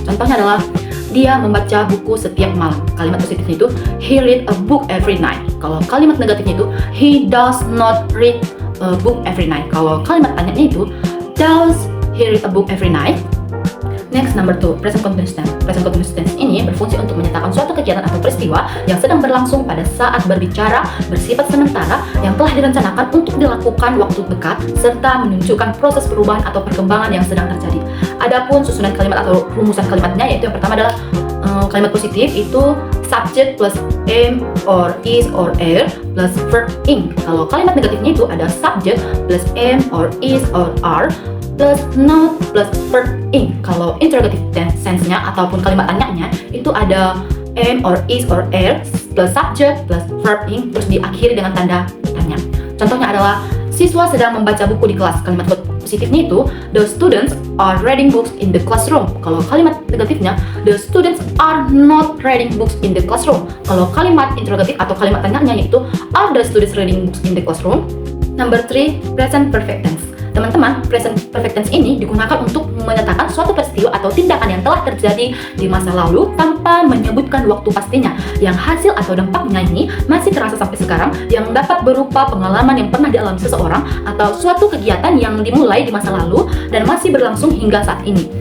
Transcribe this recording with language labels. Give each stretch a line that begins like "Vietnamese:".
Indonesian: Contohnya adalah dia membaca buku setiap malam. Kalimat positifnya itu
English: he read a book every night.
Indonesian: Kalau kalimat negatifnya itu
English: he does not read a book every night.
Indonesian: Kalau kalimat tanyanya itu
English: does he read a book every night. Next, number 2, present continuous tense.
Indonesian: Present continuous tense ini berfungsi untuk menyatakan suatu kegiatan atau peristiwa yang sedang berlangsung pada saat berbicara, bersifat sementara, yang telah direncanakan untuk dilakukan waktu dekat, serta menunjukkan proses perubahan atau perkembangan yang sedang terjadi. Adapun susunan kalimat atau rumusan kalimatnya, yaitu yang pertama adalah kalimat positif itu
English: subject plus am or is or are plus verb ing.
Indonesian: Kalau kalimat negatifnya itu ada
English: subject plus am or is or are plus not plus verb ing.
Indonesian: Kalau interrogative sense-nya ataupun kalimat tanyanya itu ada
English: am or is or are plus subject plus verb ing
Indonesian: terus diakhiri dengan tanda tanya. Contohnya adalah siswa sedang membaca buku di kelas. Kalimat positifnya itu
English: the students are reading books in the classroom.
Indonesian: Kalau kalimat negatifnya
English: the students are not reading books in the classroom.
Indonesian: Kalau kalimat interrogatif atau kalimat tanyanya yaitu
English: are the students reading books in the classroom. Number 3, present perfect tense.
Indonesian: Teman-teman, present perfect tense ini digunakan untuk menyatakan suatu peristiwa atau tindakan yang telah terjadi di masa lalu tanpa menyebutkan waktu pastinya, yang hasil atau dampaknya ini masih terasa sampai sekarang, yang dapat berupa pengalaman yang pernah dialami seseorang atau suatu kegiatan yang dimulai di masa lalu dan masih berlangsung hingga saat ini.